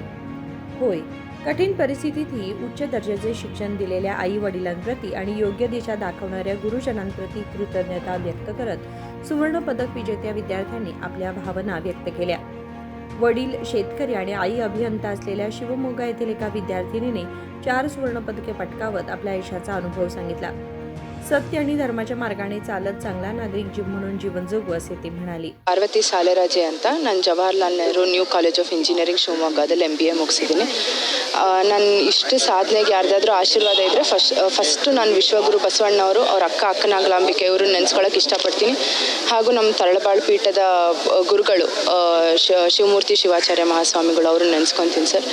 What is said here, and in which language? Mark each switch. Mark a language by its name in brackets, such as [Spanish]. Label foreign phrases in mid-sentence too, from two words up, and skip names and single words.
[Marathi] होय, कठीण परिस्थितीतही उच्च दर्जाचे शिक्षण दिलेल्या आई-वडिलांप्रती आणि योग्य दिशा दाखवणाऱ्या गुरुजनांप्रती कृतज्ञता व्यक्त करत सुवर्ण पदक विजेत्या विद्यार्थ्यांनी आपल्या भावना व्यक्त केल्या. वडील शेतकरी आणि आई अभियंता असलेल्या शिवमोगा येथील एका विद्यार्थिनीने 4 सुवर्ण पदके पटकावत आपल्या आयुष्याचा अनुभव सांगितला. सत्य आणि धर्माच्या मार्गाने चालत चांगला नागरिक म्हणून जीवन जगू असे ती म्हणाली. [Kannada] ಪಾರ್ವತಿ ಸಾಲೆರಾಜೆ ಅಂತ ನಾನು ಜವಾಹರ್ಲಾಲ್ ನೆಹರು ನ್ಯೂ ಕಾಲೇಜ್ ಆಫ್ ಇಂಜಿನಿಯರಿಂಗ್ ಶಿವಮೊಗ್ಗದಲ್ಲಿ MBA ಮುಗಿಸಿದ್ದೀನಿ. ನಾನು ಇಷ್ಟು ಸಾಧನೆಗೆ ಯಾರ್ದಾದ್ರೂ ಆಶೀರ್ವಾದ ಇದ್ದರೆ ಫಸ್ಟು ನಾನು ವಿಶ್ವಗುರು ಬಸವಣ್ಣವರು ಅವ್ರ ಅಕ್ಕನಾಗಲಾಂಬಿಕೆ ಅವರು ನೆನೆಸ್ಕೊಳ್ಳೋಕೆ ಇಷ್ಟಪಡ್ತೀನಿ. ಹಾಗೂ ನಮ್ಮ ತರಳಬಾಳು ಪೀಠದ ಗುರುಗಳು ಶಿವಮೂರ್ತಿ ಶಿವಾಚಾರ್ಯ ಮಹಾಸ್ವಾಮಿಗಳು ಅವರು ನೆನೆಸ್ಕೊತೀನಿ ಸರ್.